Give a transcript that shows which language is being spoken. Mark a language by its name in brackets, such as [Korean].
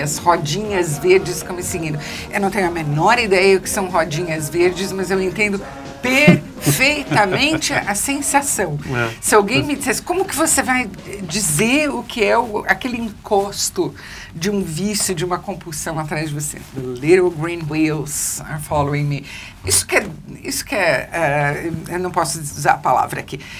[Portuguese] As rodinhas verdes estão me seguindo. Eu não tenho a menor ideia o que são rodinhas verdes, mas eu entendo perfeitamente a sensação. Se alguém me dissesse, como que você vai dizer o que é aquele encosto de um vício, de uma compulsão atrás de você? [English] The little green wheels are following me. [Portuguese] Isso que é eu não posso usar a palavra aqui.